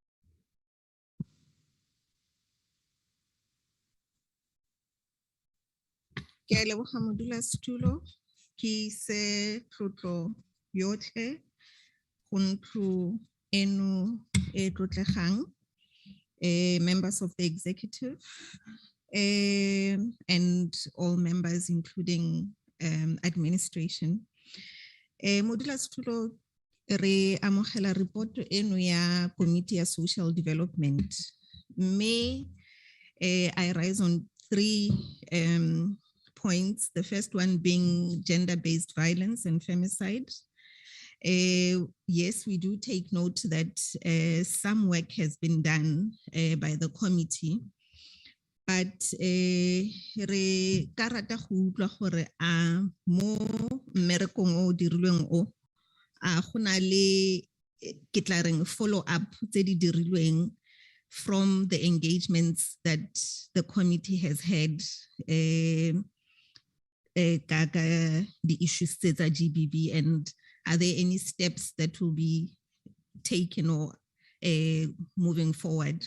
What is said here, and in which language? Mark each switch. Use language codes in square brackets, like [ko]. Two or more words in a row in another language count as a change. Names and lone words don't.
[tn] Ke a leboga modulasetulo, ke se tlotlo yotlhe go ntlo eno e tlotlegang, [en] members of the executive and all members including administration. [tn] Modulasetulo re amogela report eno ya Committee ya Social Development. [en] May I rise on 3 points. The first one being gender-based violence and femicide. Yes, we do take note that some work has been done by the committee, but [tn] re karata go utlwa gore a mo mmerekong o dirilweng o a gona le ke tla reng [en] follow up [tn] tse di dirilweng [en] from the engagements that the committee has had the issues tsa GBV, and are there any steps that will be taken or moving forward?